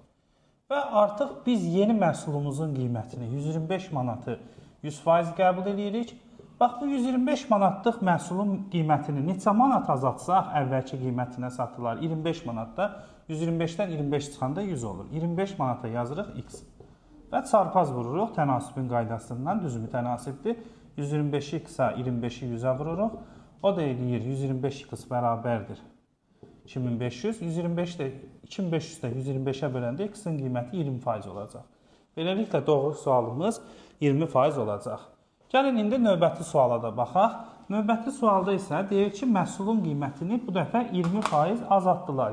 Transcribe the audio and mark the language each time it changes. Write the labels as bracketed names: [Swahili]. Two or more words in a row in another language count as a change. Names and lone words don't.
[Azerbaijani] Və artıq biz yeni məhsulumuzun qiymətini 125 manatı 100% qəbul edirik. Bax, bu 125 manatlıq məhsulun qiymətini neçə manat azaltsaq, əvvəlki qiymətinə satılar 25 manatda, 125-dən 25 çıxanda 100 olur. 25 manata yazırıq x. Və çarpaz vururuq tənasübün qaydasından, düzümü tənasibdir. 125-i x-a, 25-i 100-ə vururuq. O da eləyir 125x bərabərdir 2500. 2500 də 125-ə böləndə x-in qiyməti 20% olacaq. Beləliklə, doğru sualımız 20% olacaq. Gəlin, indi növbəti suala da baxaq. Növbəti sualda isə deyir ki, məhsulun qiymətini bu dəfə 20% azaltdılar.